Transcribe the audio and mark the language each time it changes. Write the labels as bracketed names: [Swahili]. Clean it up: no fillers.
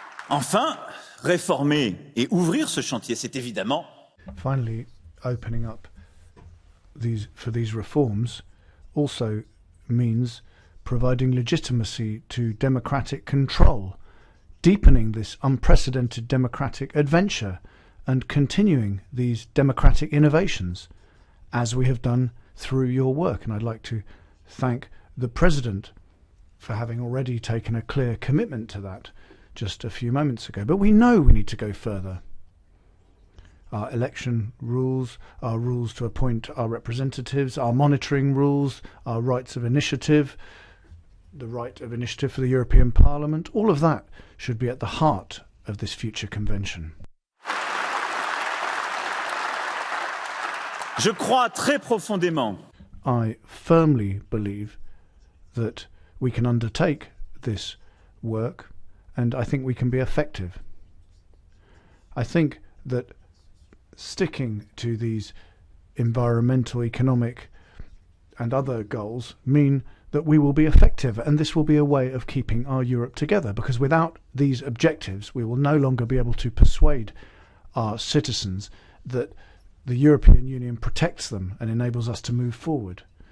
[French] Enfin, réformer et ouvrir ce chantier, c'est évidemment. [English] Finally, opening up for these reforms also means providing legitimacy to democratic control, deepening this unprecedented democratic adventure, and continuing these democratic innovations, as we have done through your work. And I'd like to thank the President for having already taken a clear commitment to that just a few moments ago. But we know we need to go further. Our election rules, our rules to appoint our representatives, our monitoring rules, our rights of initiative, the right of initiative for the European Parliament, all of that should be at the heart of this future convention. [French] Je crois très profondément. [English] I firmly believe that we can undertake this work, and I think we can be effective. I think that sticking to these environmental, economic and other goals mean that we will be effective, and this will be a way of keeping our Europe together, because without these objectives we will no longer be able to persuade our citizens that the European Union protects them and enables us to move forward.